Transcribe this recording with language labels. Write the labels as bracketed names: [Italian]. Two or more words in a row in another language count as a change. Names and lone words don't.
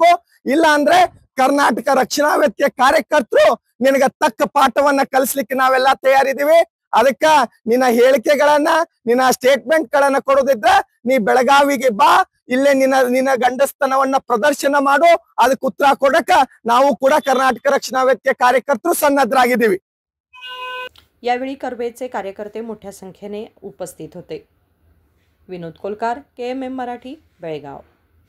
[Kannada] ಇಲ್ಲ ಅಂದ್ರೆ ಕರ್ನಾಟಕ ರಕ್ಷಣಾ ವೇದಿಕೆ ಕಾರ್ಯಕರ್ತರು ನಿನಗ ತಕ್ಕ ಪಾಠವನ್ನ ಕಲಿಸ್ಲಿಕ್ಕೆ ನಾವೆಲ್ಲ ತಯಾರಿದೀವಿ। ಅದಕ್ಕ ನಿನ್ನ ಹೇಳಿಕೆಗಳನ್ನ, ನಿನ್ನ ಸ್ಟೇಟ್ಮೆಂಟ್ ಗಳನ್ನ ಕೊಡೋದಿದ್ರ ನೀ ಬೆಳಗಾವಿಗೆ ಬಾ, ಇಲ್ಲೇ ನಿನ್ನ ಗಂಡಸ್ತನವನ್ನ ಪ್ರದರ್ಶನ ಮಾಡು। ಅದಕ್ಕೆ ಉತ್ತರ ಕೊಡಕ ನಾವು ಕೂಡ ಕರ್ನಾಟಕ रक्षणा ವೇದಿಕೆ ಕಾರ್ಯಕರ್ತರು सन्नद्धरागिದ್ದೀವಿ। [Marathi] यावेळी कर्वेचे कार्यकर्ते मोठ्या संख्येने उपस्थित होते। विनोद कोलकार, KMM मराठी, बेळगाव।